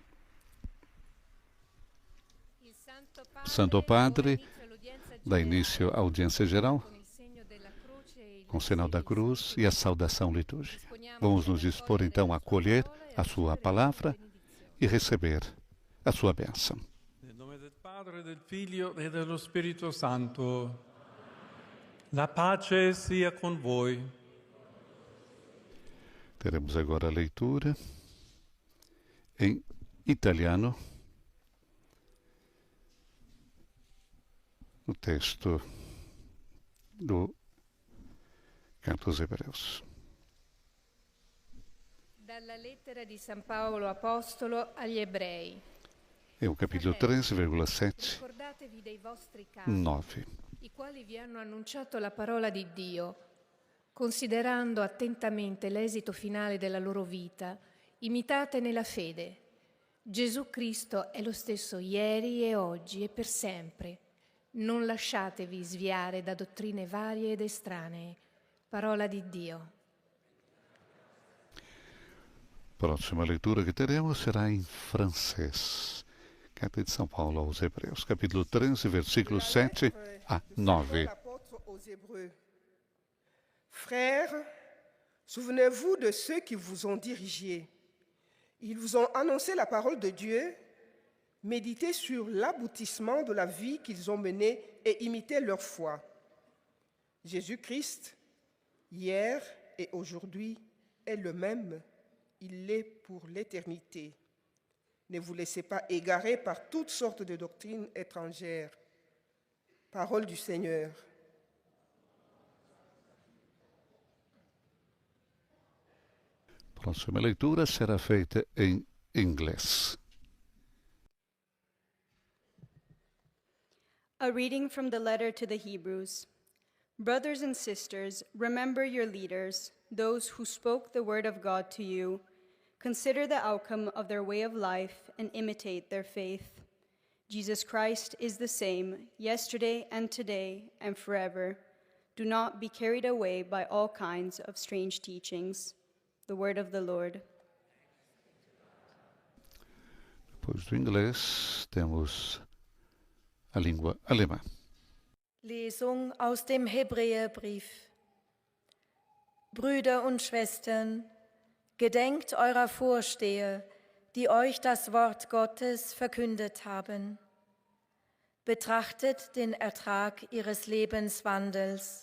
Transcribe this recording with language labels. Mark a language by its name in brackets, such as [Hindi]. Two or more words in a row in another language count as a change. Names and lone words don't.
[Portuguese] Santo Padre dá início à audiência geral com o sinal da cruz e a saudação litúrgica. Vamos nos dispor então a acolher a sua palavra e receber a sua bênção. Em nome do Padre, do Filho e do Espírito Santo. [Italian] La pace sia con voi. [Portuguese] Teremos agora a leitura em italiano, o texto do Canto aos Hebreus. [Italian] Dalla lettera di San Paolo Apostolo agli Ebrei. [Portuguese] É o capítulo 13,7, [Italian] Ricordatevi dei vostri capi, 9. i quali vi hanno annunciato la parola di Dio, considerando attentamente l'esito finale della loro vita, imitate nella fede. Gesù Cristo è lo stesso ieri e oggi e per sempre. Non lasciatevi sviare da dottrine varie ed estranee. Parola di Dio. [Portuguese] Próxima leitura que teremos será em francês. Carta de São Paulo aos Hebreus, capítulo 13, versículos 7 a 9. [French] Frères, souvenez-vous de ceux qui vous ont dirigés. Ils vous ont annoncé la parole de Dieu. Méditez sur l'aboutissement de la vie qu'ils ont menée et imitez leur foi. Jésus-Christ, hier et aujourd'hui, est le même. Il l'est pour l'éternité. Ne vous laissez pas égarer par toutes sortes de doctrines étrangères. Parole du Seigneur. [Portuguese] Próxima leitura será feita em inglês. [English] A reading from the letter to the Hebrews. Brothers and sisters, remember your leaders, those who spoke the word of God to you. Consider the outcome of their way of life and imitate their faith. Jesus Christ is the same, yesterday and today and forever. Do not be carried away by all kinds of strange teachings. The word of the Lord. [Portuguese] Depois do inglês, temos a língua alemã. [German] Lesung aus dem Hebräerbrief. Brüder und Schwestern, gedenkt eurer Vorsteher, die euch das Wort Gottes verkündet haben. Betrachtet den Ertrag ihres Lebenswandels.